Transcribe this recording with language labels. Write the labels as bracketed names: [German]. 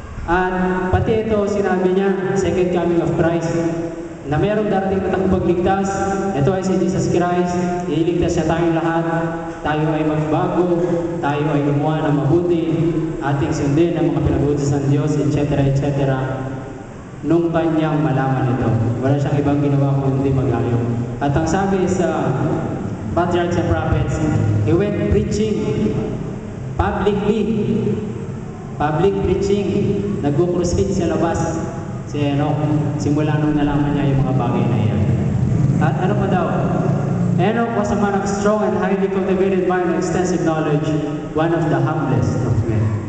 [Filipino] At pati ito, sinabi niya, [English] second coming of Christ, [Filipino] na mayroong darating na tagapagligtas. Ito ay si Jesus Christ. Iligtas siya tayong lahat. Tayo ay magbago. Tayo ay gumawa ng mabuti. Ating sundin ang mga pinag-uutos ng Diyos, etc. etc. Nung kanyang malaman ito, wala siyang ibang ginawa kung hindi mag-ayo. At ang sabi sa [English] Patriarchs and Prophets, he went preaching publicly. Public preaching. [Filipino] Nag-crucifix sa labas si Enoch, simula nung nalaman niya yung mga bagay na yan. At ano pa daw? [English] Enoch was a man of strong and highly cultivated mind and extensive knowledge, one of the humblest of men.